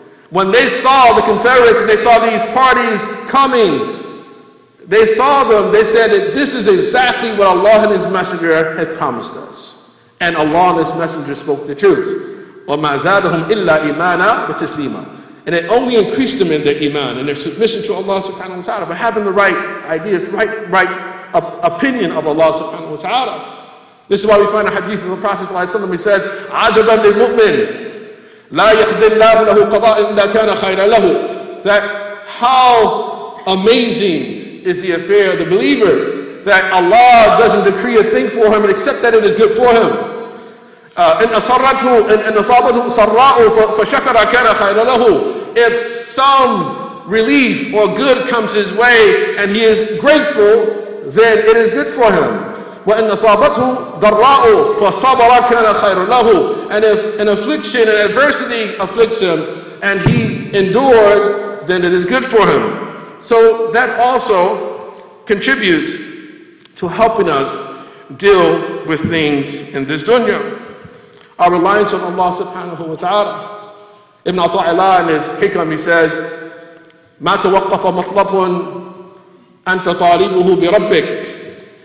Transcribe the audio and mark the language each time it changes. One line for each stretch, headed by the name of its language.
English: When they saw the Confederates and they saw these parties coming, they saw them, they said that this is exactly what Allah and His Messenger had promised us. And Allah and His Messenger spoke the truth.
Arabic: وَمَا زَادَهُمْ إِلَّا إِيمَانًا وَتَسْلِيمًا.
English: And it only increased them in their iman and their submission to Allah subhanahu wa ta'ala, by having the right idea, right opinion of Allah subhanahu wa ta'ala. This is why we find a hadith of the Prophet sallallahu alaihi wasallam. He says,
Arabic: عَجَبًا لِلْمُؤْمِنِ لَا يَقْدِي اللَّهُ لَهُ قَضَاءٍ إِلَّا كَانَ خَيْرًا لَهُ.
English: That how amazing is the affair of the believer, that Allah doesn't decree a thing for him except that it is good for him.
Arabic: إن أصابته سراء فشكر كان خيرا له.
English: If some relief or good comes his way and he is grateful, then it is good for him.
Arabic: وإن أصابته ضراء فصبر كان خيرا له.
English: And if an affliction and adversity afflicts him and he endures, then it is good for him. So that also contributes to helping us deal with things in this dunya. Our reliance on Allah subhanahu wa ta'ala. Ibn Ata'illah in his hikam, he says,
Arabic: مَا تَوَقَّفَ مَطْلَبٌ أَنْتَ طَالِبُهُ بِرَبِّكَ.